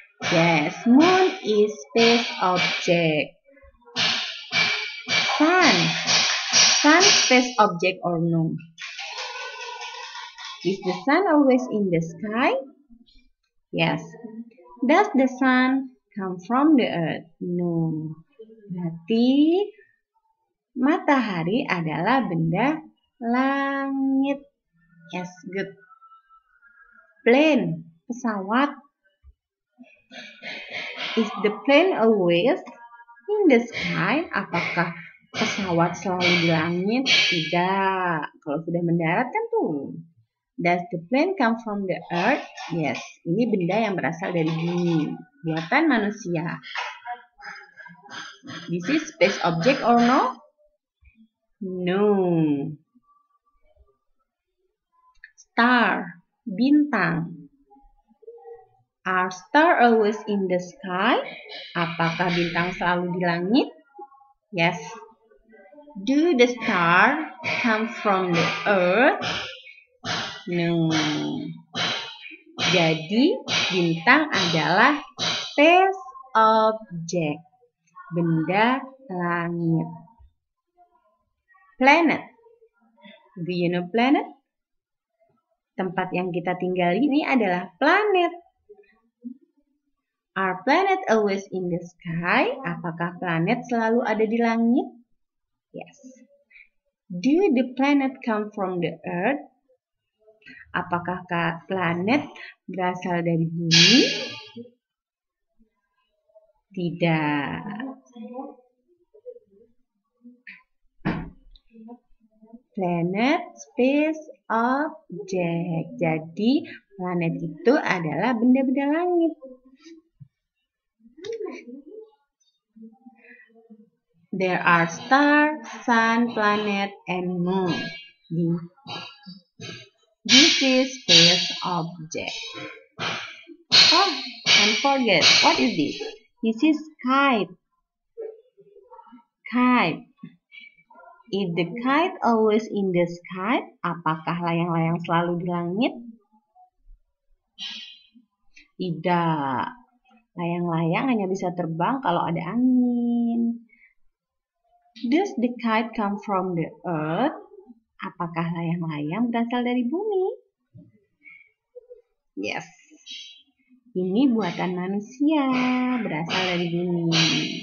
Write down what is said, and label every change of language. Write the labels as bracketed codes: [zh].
[en] Yes, moon is space object. Sun. Sun space object or no? Is the sun always in the sky? Yes. Does the sun come from the earth? No. [id] Berarti matahari adalah benda langit. [en] Yes, good. Plane, pesawat. Is the plane always in the sky? [id] Apakah pesawat selalu di langit? Tidak. Kalau sudah mendarat kan tuh. [en] Does the plane come from the earth? Yes. [id] Ini benda yang berasal dari bumi. Buatan manusia. [en] This is space object or no? No. Star, bintang. Are stars always in the sky? [id] Apakah bintang selalu di langit? Yes. [en] Do the stars come from the earth? No. [id] Jadi, bintang adalah [en] space object, [id] benda langit. [en] Planet. Do you know planet? [id] Tempat yang kita tinggali ini adalah planet. [en] Are planet always in the sky? [id] Apakah planet selalu ada di langit? [en] Yes. Do the planet come from the earth? [id] Apakah planet berasal dari bumi? Tidak. [en] Planet, space, object. [id] Jadi, planet itu adalah benda-benda langit. [en] There are stars, sun, planet, and moon. This is space object. Oh, and forget. What is this? This is kite. Kite. Is the kite always in the sky? [id] Apakah layang-layang selalu di langit? Tidak. Layang-layang hanya bisa terbang kalau ada angin. [en] Does the kite come from the earth? [id] Apakah layang-layang berasal dari bumi? Yes. Ini buatan manusia, berasal dari bumi.